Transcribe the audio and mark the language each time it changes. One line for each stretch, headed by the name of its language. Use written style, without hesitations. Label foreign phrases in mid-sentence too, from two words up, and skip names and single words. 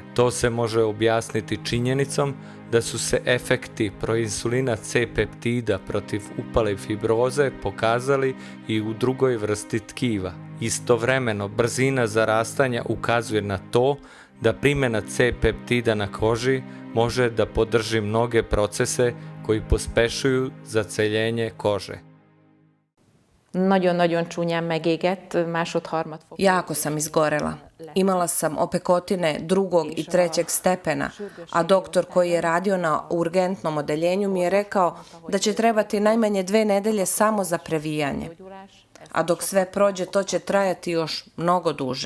Serbian: To se može objasniti činjenicom da su se efekti proinsulina C-peptida protiv upale fibroze pokazali i u drugoj vrsti tkiva. Istovremeno, brzina zarastanja ukazuje na to da primjena C-peptida na koži može da podrži mnoge procese koji pospešuju zaceljenje kože.
Hungarian: Nagyon čunjam megégett, másod-harmad fok.
Serbian: Jako sam izgorela. Imala sam opekotine 2. i 3. stepena, a doktor koji je radio na urgentnom odeljenju mi je rekao da će trebati najmanje 2 nedelje samo za previjanje. A dok sve prođe, to će trajati još mnogo duže.